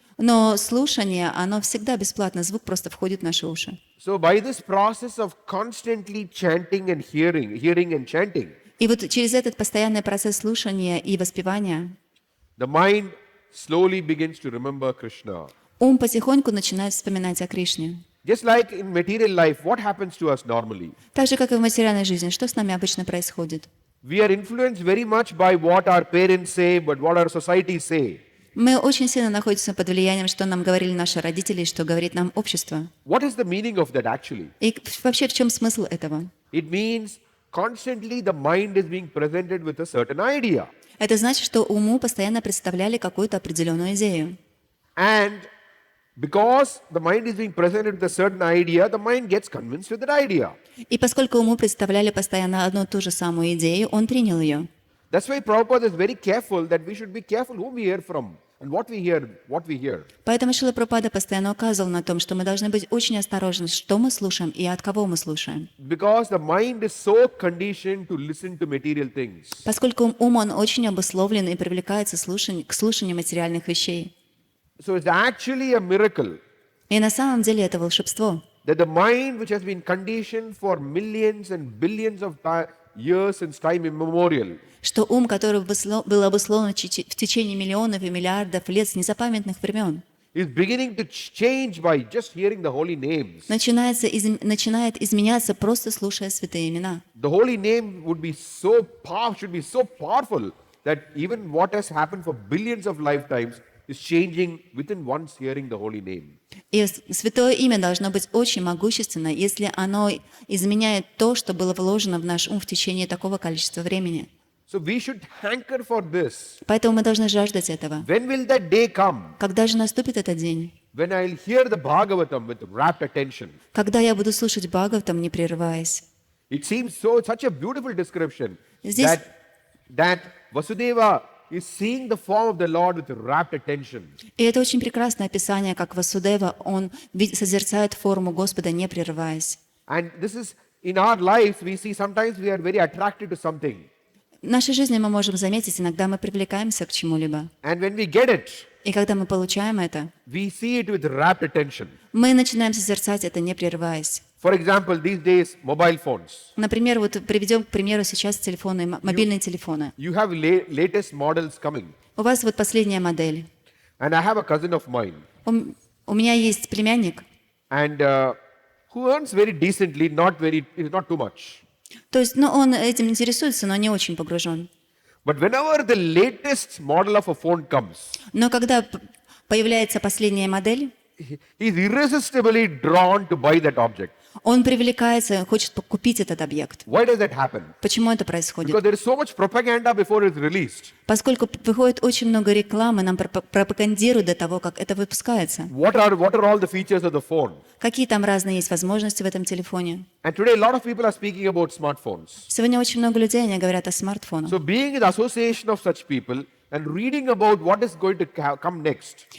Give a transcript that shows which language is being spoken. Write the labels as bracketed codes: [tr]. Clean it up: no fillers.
[ru] Но слушание, оно всегда бесплатно, звук просто входит в наши уши. [en] So by this process of constantly chanting and hearing and chanting, [ru] И вот через этот постоянный процесс слушания и воспевания [en] the mind slowly begins to remember Krishna. [ru] ум потихоньку начинает вспоминать о Кришне. [en] Just like in material life, what happens to us normally? [ru] Так же, как и в материальной жизни, что с нами обычно происходит? [en] We are influenced very much by what our parents say, but what our society say. [ru] Мы очень сильно находимся под влиянием, что нам говорили наши родители, и что говорит нам общество. [en] What is the meaning of that actually? [ru] И вообще в чем смысл этого? [en] It means constantly the mind is being presented with a certain idea. [ru] Это значит, что уму постоянно представляли какую-то определенную идею. [en] And because the mind is being presented with a certain idea, the mind gets convinced with that idea. [ru] И поскольку уму представляли постоянно одну и ту же самую идею, он принял ее. [en] That's why Prabhupada is very careful that we should be careful whom we hear from and what we hear. [ru] Поэтому Шрила Прабхупада постоянно указывал на том, что мы должны быть очень осторожны, что мы слушаем и от кого мы слушаем. [en] Because the mind is so conditioned to listen to material things. [ru] Поскольку ум, он очень обусловлен и привлекается к слушанию материальных вещей. [en] So it's actually a miracle [ru] И на самом деле это волшебство. [en] that the mind which has been conditioned for millions and billions of years since time immemorial, [ru] Что ум, который был обусловлен в течение миллионов и миллиардов лет с незапамятных времен, [en] is beginning to change by just hearing the holy names. [ru] начинает изменяться, просто слушая святые имена. [en] The holy name should be so powerful that even what has happened for billions of lifetimes is changing within once hearing the holy name. [ru] И святое имя должно быть очень могущественно, если оно изменяет то, что было вложено в наш ум в течение такого количества времени. [en] So we should hanker for this. [ru] Поэтому мы должны жаждать этого. [en] When will that day come? [ru] Когда же наступит этот день? [en] When I'll hear the Bhagavatam with rapt attention. [ru] Когда я буду слушать Бхагаватам, не прерываясь. [en] It seems such a beautiful description [ru] Здесь- [en] that Vasudeva is seeing the form of the Lord with rapt attention. [ru] И это очень прекрасное описание, как Васудева, он созерцает форму Господа, не прерываясь. [en] And this is in our lives, we see sometimes we are very attracted to something. [ru] В нашей жизни мы можем заметить, иногда мы привлекаемся к чему-либо. [en] And when we get it, [ru] И когда мы получаем это, [en] we see it with rapt attention. [ru] мы начинаем созерцать это, не прерываясь. [en] For example, these days, mobile phones. [ru] Например, вот приведем к примеру сейчас телефоны, мобильные телефоны. [en] You have latest models coming. [ru] У вас вот последняя модель. [en] And I have a cousin of mine. [ru] У меня есть племянник, [en] And who earns very decently, not too much. [ru] то есть, он этим интересуется, но не очень погружен. [en] But whenever the latest model of a phone comes, [ru] Но когда появляется последняя модель, [en] he is irresistibly drawn to buy that object. [ru] он привлекается, хочет купить этот объект. [en] Why does that happen? [ru] Почему это происходит? [en] Because there is so much propaganda before it's released. [ru] Поскольку выходит очень много рекламы, нам пропагандируют до того, как это выпускается. [en] What are all the features of the phone? [ru] Какие там разные есть возможности в этом телефоне. [en] And today a lot of people are speaking about smartphones. [ru] Сегодня очень много людей, они говорят о смартфонах. [en] So being in the association of such people and reading about what is going to come next,